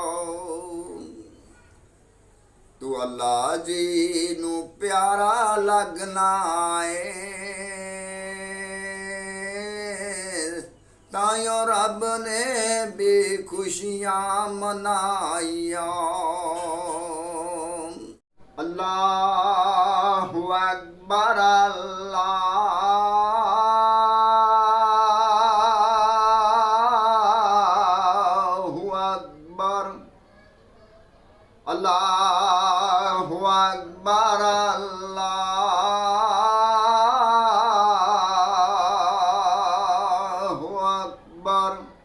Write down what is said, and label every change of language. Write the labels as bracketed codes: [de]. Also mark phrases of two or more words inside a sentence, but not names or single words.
[pa] توں اللہ جی نوں پیارا لگنا ہے تائیوں رب نے وی خوشیاں منائیاں. [ar] الله أكبر الله أكبر الله أكبر الله أكبر.